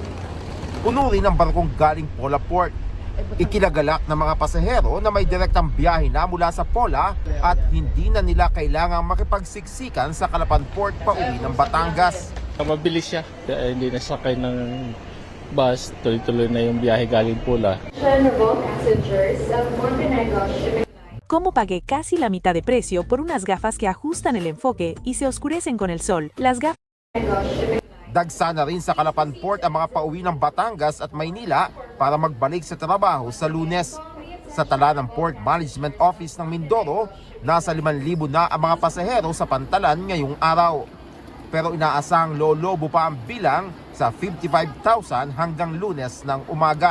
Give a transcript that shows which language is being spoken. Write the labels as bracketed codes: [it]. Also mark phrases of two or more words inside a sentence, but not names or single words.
[tl] Puno rin ang barkong galing Pola Port. Ikinagalak ng mga pasahero na may direktang biyahe na mula sa Pola at hindi na nila kailangang makipagsiksikan sa Calapan Port pauwi ng Batangas. Mabilis siya, hindi nasakay ng bus, tuloy-tuloy na yung biyahe galing Pola. [es] ¿Cómo pagué casi la mitad de precio por unas gafas que ajustan el enfoque y se oscurecen con el sol? Las gafas... [tl] Dagsa na rin sa Calapan Port ang mga pauwi ng Batangas at Maynila para magbalik sa trabaho sa Lunes. Sa tala ng Port Management Office ng Mindoro, nasa 5,000 na ang mga pasahero sa Pantalan ngayong araw. Pero inaasang lolobo pa ang bilang sa 55,000 hanggang Lunes ng umaga.